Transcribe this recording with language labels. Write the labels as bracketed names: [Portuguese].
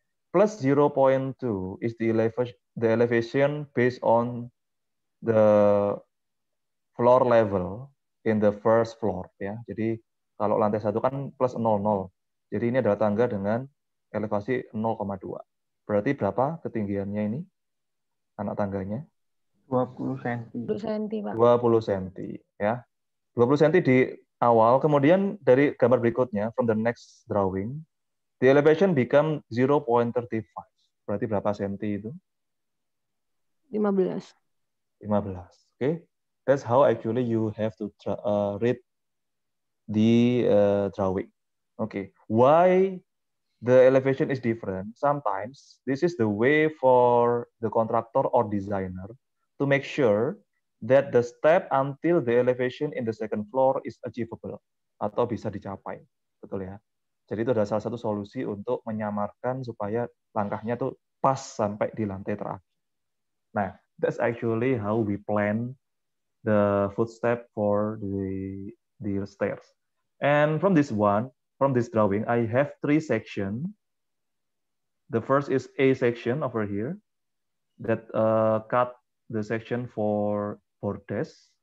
[English] Plus 0.2 is the elevation based on the floor level in the first floor ya. [Indonesian] Jadi kalau lantai 1 kan plus 0,0. Jadi ini adalah tangga dengan elevasi 0,2. Berarti berapa ketinggiannya ini? Anak tangganya? 20 cm. 20 cm, Pak. 20 cm ya. 20 cm di awal, kemudian dari gambar berikutnya [English] from the next drawing, the elevation become 0.35. [Indonesian] Berarti berapa senti itu? 15. [English] 15. Okay. That's how actually you have to read the drawing. Okay. Why the elevation is different? Sometimes this is the way for the contractor or designer to make sure that the step until the elevation in the second floor is achievable [Indonesian] atau bisa dicapai. Betul ya? Jadi itu adalah salah satu solusi untuk menyamarkan supaya langkahnya tuh pas sampai di lantai terakhir. [English] Nah, that's actually how we plan the footstep for the stairs. And from this drawing, I have 3 sections. The first is A section over here that cut the section for desk.